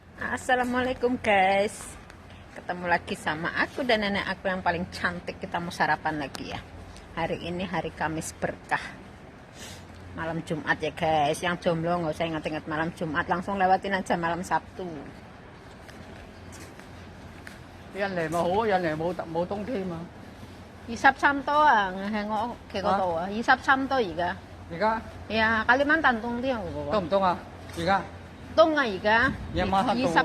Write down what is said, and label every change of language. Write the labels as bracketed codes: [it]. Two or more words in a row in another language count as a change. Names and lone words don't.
[id] Assalamualaikum guys. Ketemu lagi sama aku dan nenek aku yang paling cantik. Kita mau sarapan lagi ya. Hari ini hari Kamis berkah, malam Jumat ya guys. Yang jomblo nggak usah ingat-ingat malam Jumat, langsung lewatin aja malam Sabtu. [yue] 印尼咪好，印尼冇冬天嘛。 23 多啊，喺我屋企嗰度啊，23 多而家。而家呀，Kalimantan冬天喎。凍唔凍啊？而家凍啊而家。夜晚黑凍啊。